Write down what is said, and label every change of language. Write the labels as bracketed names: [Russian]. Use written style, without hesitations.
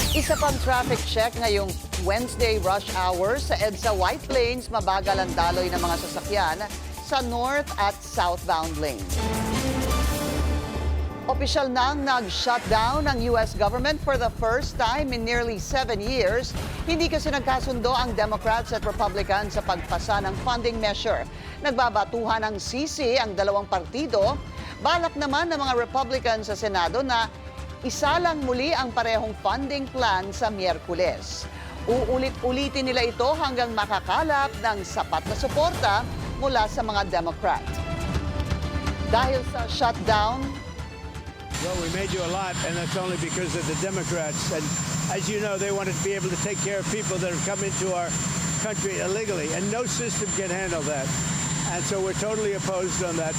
[Filipino] Habang traffic check ngayong Wednesday rush hour sa EDSA White Plains, mabagal ang daloy ng mga sasakyan sa north at southbound lane. Opisyal nang nag-shutdown ng US government [English] for the first time in nearly 7 years. [Filipino] Hindi kasi nagkasundo ang Democrats at Republicans sa pagpasa ng funding measure. Nagbabatuhan ng sisi ang dalawang partido. Balak naman ng mga Republicans sa Senado na isalang muli ang parehong funding plan sa Miyerkules. Uulit-ulitin nila ito hanggang makakalap ng sapat na suporta mula sa mga Democrat. Dahil sa shutdown, [English] well, we made you a lot, and that's only because of the Democrats. And as you know, they wanted to be able to take care of people that have come into our country illegally, and no system can handle that. And so we're totally opposed on that.